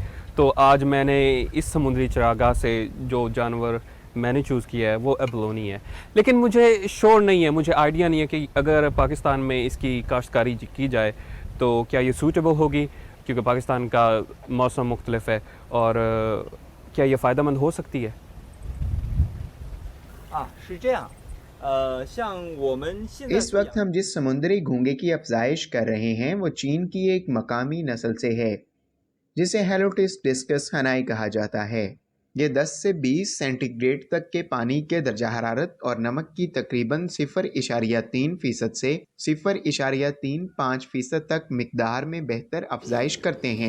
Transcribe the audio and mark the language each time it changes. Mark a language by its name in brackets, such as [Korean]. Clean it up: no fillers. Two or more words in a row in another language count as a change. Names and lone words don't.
[Urdu] تو آج میں نے اس سمندری چراگاہ سے جو جانور میں نے چوز کیا ہے وہ ایبالونی ہے. لیکن مجھے شیور نہیں ہے، مجھے آئیڈیا نہیں ہے کہ اگر پاکستان میں اس کی کاشتکاری کی جائے تو کیا یہ سوٹیبل ہوگی، کیونکہ پاکستان کا موسم مختلف ہے، اور کیا یہ فائدہ مند ہو سکتی ہے? [Chinese] 是这样，像我们现在 [Urdu] اس وقت ہم جس سمندری گھونگے کی افزائش کر رہے ہیں وہ چین کی ایک مقامی نسل سے ہے، جسے ہیلوٹس ڈسکس ہنائی کہا جاتا ہے. یہ 10 سے 20 سینٹی گریڈ تک کے پانی کے درجہ حرارت اور نمک کی تقریباً 0.3% سے 0.35% تک مقدار میں بہتر افزائش کرتے ہیں.